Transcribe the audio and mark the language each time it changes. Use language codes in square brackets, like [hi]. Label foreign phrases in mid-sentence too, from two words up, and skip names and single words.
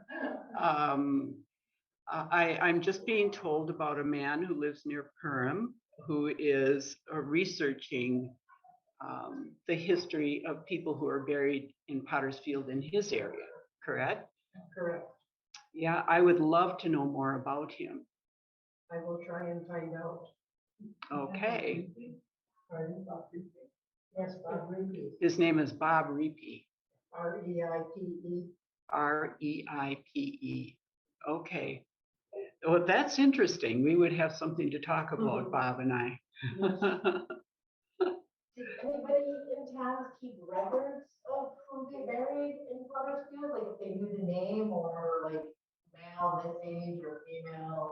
[en] I'm just being told about a man who lives near Perham who is researching the history of people who are buried in Pottersfield in his area, correct? Correct. Yeah, I would love to know more about him. I will try and find out. Okay. Pardon, Bob Reapy? Yes, Bob Reapy. His name is Bob Reapy. R-E-I-P-E. R-E-I-P-E. Okay. Well, that's interesting. We would have something to talk about, Bob and I. Did anybody in town keep records of who they buried in Pottersfield? Like if they knew the name or like male this age or female?